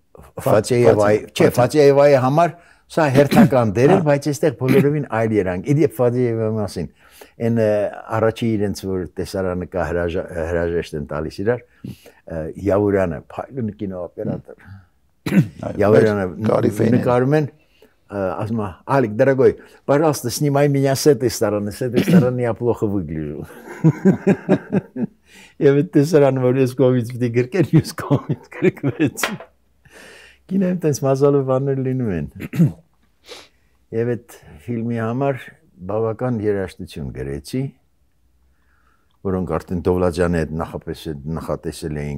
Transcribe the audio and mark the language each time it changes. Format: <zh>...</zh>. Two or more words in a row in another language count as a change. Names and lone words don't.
<hy>Ֆաթեևայի համար սա հերթական դեր էր, բայց այստեղ բոլորովին այլ երանգ։ Իդեպ Ֆաթեևայի մասին, այն առաջի իրենց որ տեսարանը կա հրաժեշտ են տալիս իրար, Յավուրյանը, փայլուն կինոօպերատոր։ Յավուրյանը նկարում են, ասում է, Ալիկ,</hy> <ru>дорогой, пожалуйста, снимай меня с этой стороны я плохо выгляжу։</ru> <hy>Եվ այդ տեսարանը, որ ես կողմից պիտի գրկեր, ես կողմից գրկվեցի։ Կինոյում տենց մազալու բաներ լինում են։ Եվ այդ ֆիլմի համար բավական երաժշտություն գրեցի, որոնք արդեն Դովլաջյանի հետ նախատեսել էին,</hy>